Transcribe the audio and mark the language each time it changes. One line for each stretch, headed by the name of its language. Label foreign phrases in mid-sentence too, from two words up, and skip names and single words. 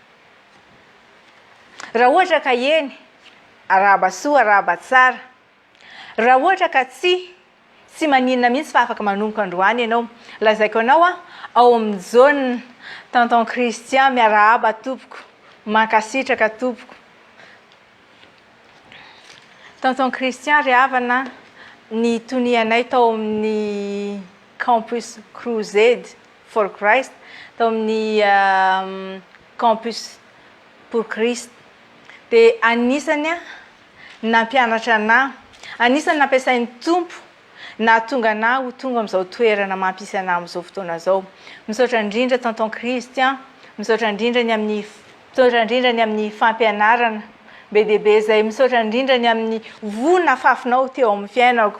Malagasy: Raha ohatra ka eny arahaba soa arahaba tsara, raha ohatra ka tsy maninona mihitsy fa afaka manomboka androany ianao, lazaiko anao ao amin'ny zone tonton Christian miarahaba tompoko, mankasitraka tompoko. Tonton Christian ry havana ny tonianay tao amin'ny campus Crusade for Christ, tao amin'ny campus pour Christ. Dia anisany nampianatra anahy, anisany nampiasain'ny tompo na tonga anahy ho tonga amin'izao toerana mampisy anahy amin'izao fotoana zao. Misaotra indrindra tonton Christian, misaotra indrindra ny amin'ny fampianarana be dia be zay, misaotra indrindra ny amin'ny vonona fafinao teo amin'ny fiainako.